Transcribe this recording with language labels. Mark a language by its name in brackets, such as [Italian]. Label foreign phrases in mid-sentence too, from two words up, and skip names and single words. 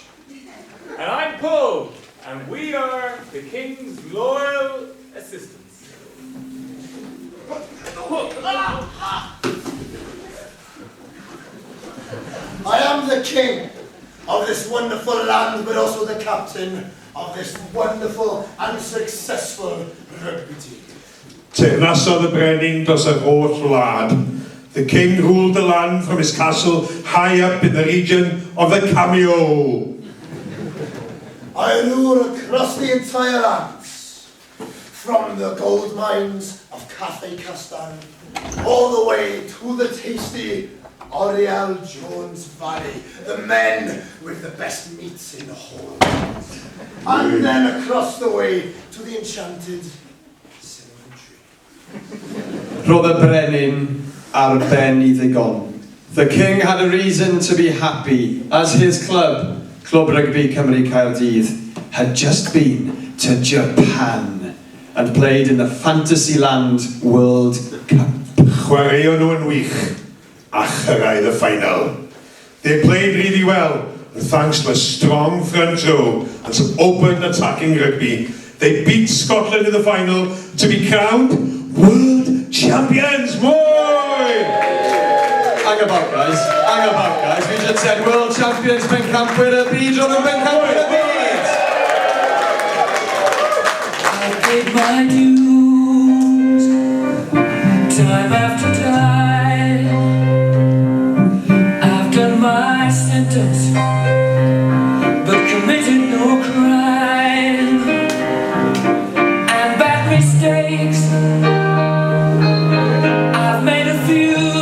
[English] And I'm Paul, and we are the King's loyal assistants. I am the king of this wonderful land, but also the captain of this wonderful and successful rugby team. [Welsh] Teyrnasodd y brenin dros yr holl wlad. [English] The king ruled the land from his castle high up in the region of the Cameo. I rule across the entire lands, from the gold mines of Cathay Castan, all the way to the tasty Oriel Jones Valley, the men with the best meats in the whole world. And then across the way to the enchanted cinnamon tree. [Welsh] Roedd y brenin ar ben I ddigon. [English] the King had a reason to be happy, as his club, Clwb Rygbi Cymru Caerdydd, had just been to Japan and played in the Fantasyland World Cup. [Welsh] Chwaraeon nhw yn wych, a chyrraedd y final. [English] They played really well, and thanks to a strong front row and some open attacking rugby, they beat Scotland in the final to be crowned World Champions! [Welsh] Mwy! [English] Hang about guys, we just said World Champions [Welsh] bencampwyr y byd o'n bencampwyr y byd! [English] I paid my dues, time after time. I've done my sentence, but committed no crime. And bad mistakes, I've made a few.